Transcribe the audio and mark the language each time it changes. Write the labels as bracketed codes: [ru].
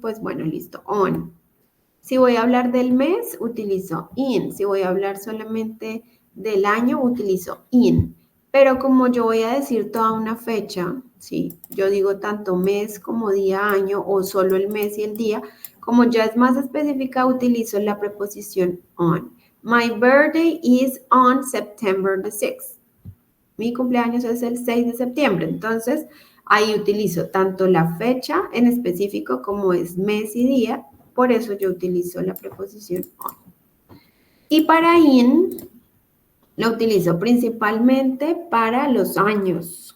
[es] Pues bueno, listo, on. Si voy a hablar del mes, utilizo in. Si voy a hablar solamente del año, utilizo in. Pero como yo voy a decir toda una fecha, ¿sí? Yo digo tanto mes como día, año o solo el mes y el día, como ya es más específica, utilizo la preposición on. [en] My birthday is on September the 6th. [es] Mi cumpleaños es el 6 de septiembre. Entonces, ahí utilizo tanto la fecha en específico como es mes y día. Por eso yo utilizo la preposición on. Y para in, lo utilizo principalmente para los años.